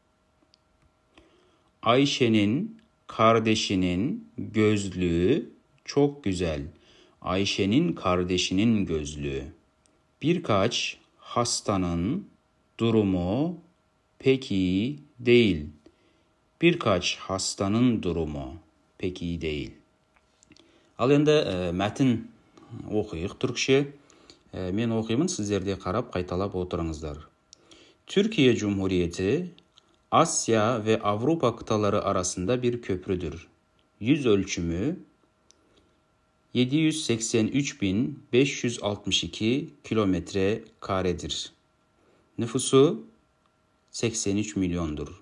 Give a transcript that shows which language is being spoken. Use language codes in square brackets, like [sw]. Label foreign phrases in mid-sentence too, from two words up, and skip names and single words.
[tr] Ayşe'nin kardeşinin gözlüğü çok güzel. Ayşe'nin kardeşinin gözlüğü. Birkaç hastanın durumu pek iyi değil. Birkaç hastanın durumu pek iyi değil. [kk] Al енді мәтін оқиық түркше. Мен оқимын, сіздерде қарап қайталап отырыңыздар. [tr] Türkiye Cumhuriyeti Asya ve Avrupa kıtaları arasında bir köprüdür. Yüz ölçümü 783.562 kilometre karedir. Nüfusu 83 milyondur.